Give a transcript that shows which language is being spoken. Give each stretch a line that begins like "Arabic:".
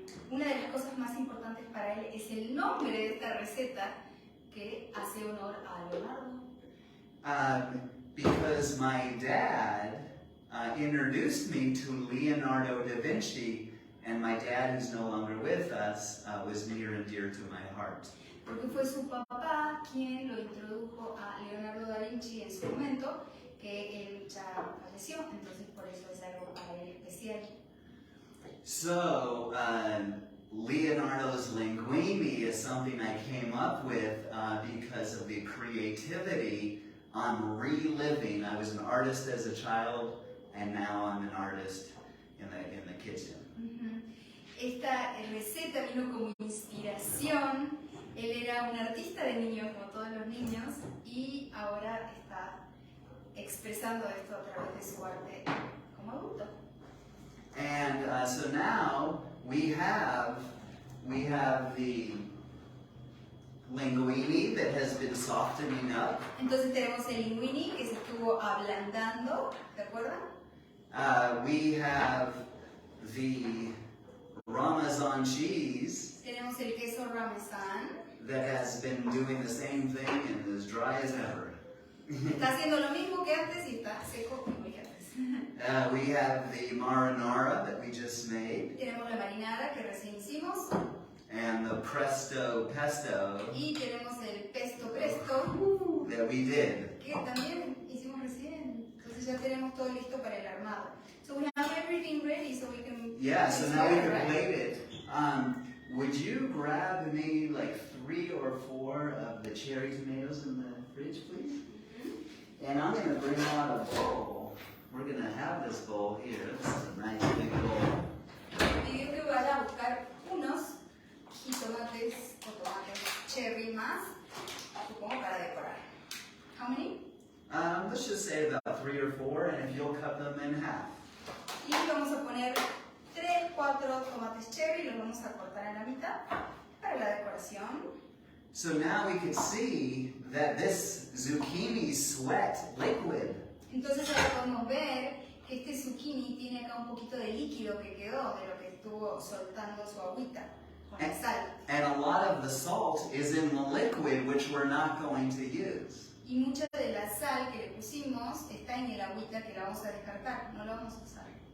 Spanish: Una de las cosas más importantes para él es el nombre de esta receta que hace honor a Leonardo.
English: Because my dad introduced me to Leonardo da Vinci, and my dad, who's no longer with us, was near and dear to my heart.
Spanish: Porque fue su papá quien lo introdujo a Leonardo da Vinci en su momento, que él ya falleció, entonces por eso es algo para él especial.
English: So, Leonardo's Linguini is something I came up with because of the creativity on reliving. I was an artist as a child, and now I'm an artist in the kitchen.
Spanish: Esta receta vino como inspiración. Él era un artista de niños, como todos los niños, y ahora está expresando esto a través de su arte como adulto.
English: And so now we have the linguini that has been softening up.
Spanish: Entonces tenemos el linguini que se estuvo ablandando, ¿de acuerdo?
English: We have the Parmesan cheese
Spanish: Tenemos el queso parmesán.
English: that has been doing the same thing and is dry as ever.
Spanish: Está haciendo lo mismo que antes y está seco como que antes.
English: We have the marinara that we just made,
Spanish: Tenemos la marinara que recién hicimos
English: and the presto pesto
Spanish: y tenemos el pesto presto
English: that we did.
Spanish: que también hicimos recién. Entonces ya tenemos todo listo para el armado.
English: So we have everything ready so we can... Yeah, so now we can right? plate it. Would you grab me like 3 or 4 of the cherry tomatoes in the fridge, please? And I'm going to bring out a bowl. We're going to have this bowl here. This is a nice big bowl.
Spanish: Pidió que vaya a buscar unos jitomates o tomates cherry más, supongo para decorar.
English: How many? Let's just say about 3 or 4, and if you'll cut them in half.
Spanish: Y vamos a poner 3, 4 tomates cherry, los vamos a cortar en la mitad para la decoración.
English: So now we can see that this zucchini sweat liquid.
Spanish: Entonces ahora podemos ver que este zucchini tiene acá un poquito de líquido que quedó de lo que estuvo soltando su agüita con la sal.
English: And a lot of the salt is in the liquid, which we're not going to use.
Spanish: Y mucha de la sal que le pusimos está en el agüita que la vamos a descartar, no la vamos a usar.